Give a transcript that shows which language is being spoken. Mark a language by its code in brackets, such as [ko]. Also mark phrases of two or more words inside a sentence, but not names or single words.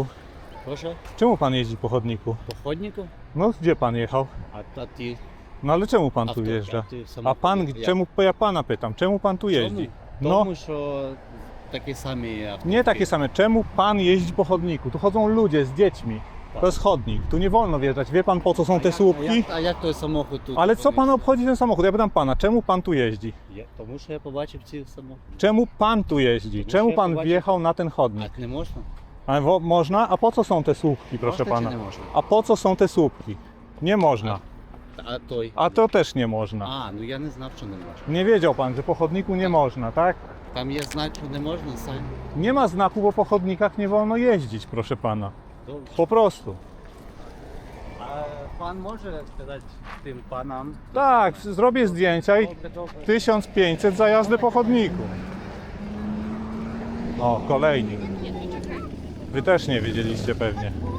[pl] Proszę, Czemu pan jeździ po chodniku? po chodniku? No gdzie pan jechał? A ty... No ale czemu pan tu Auto, jeżdża? ty A samochód, pan, jak? czemu, ja pana pytam, czemu pan tu jeździ? No, [uk] Тому що такі самі автомобілі. [pl] nie takie same. Czemu pan jeździ po chodniku? Tu chodzą ludzie z dziećmi. To jest chodnik, tu nie wolno wjeżdżać. Wie pan po co są te słupki? [uk] А як той самохід тут? [pl] Ale co pan obchodzi ten samochód? Ja pytam pana, czemu pan tu jeździ? [uk] Тому що я побачив ці самохід. [pl] Czemu pan tu jeździ? Czemu pan wjechał na ten chodnik? [uk] А не можна? [pl] A można? A po co są te słupki, proszę Można czy pana? nie można? A po co są te słupki? Nie można. [uk] А той? [pl] A to też nie można. [uk] А, ну я не знав, що не можна. [pl] Nie wiedział pan, że po chodniku nie można, tak? [uk] Там є знак, що не можна, сам. [pl] Nie ma znaku, bo po chodnikach nie wolno jeździć, proszę pana. [uk] Добре. [pl] Po prostu. [uk] А пан може сказати тим панам? [pl] Tak, zrobię zdjęcia i [uk] Добре, добре. [pl] 1500 za jazdę po chodniku. O, kolejnik. Wy też nie wiedzieliście pewnie.